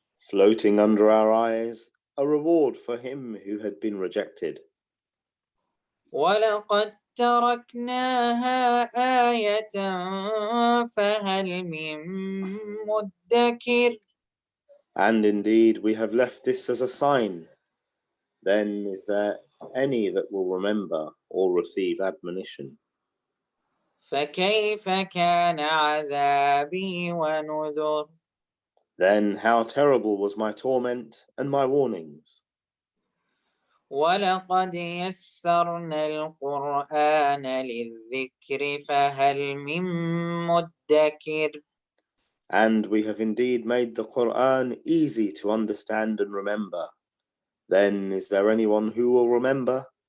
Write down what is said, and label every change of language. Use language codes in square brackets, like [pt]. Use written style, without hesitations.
[en] Floating under our eyes, a reward for him who had been rejected. [ar] ولقد تركناها آية فهل من مدكر. [en] And indeed, we have left this as a sign. Then is there any that will remember or receive admonition? [ar] فكيف كان عذابي ونذر. [en] Then how terrible was my torment and my warnings. [ar] ولقد يسرنا القرآن للذكر فهل من مدكر. [en] And we have indeed made the Quran easy to understand and remember. Then is there anyone who will remember?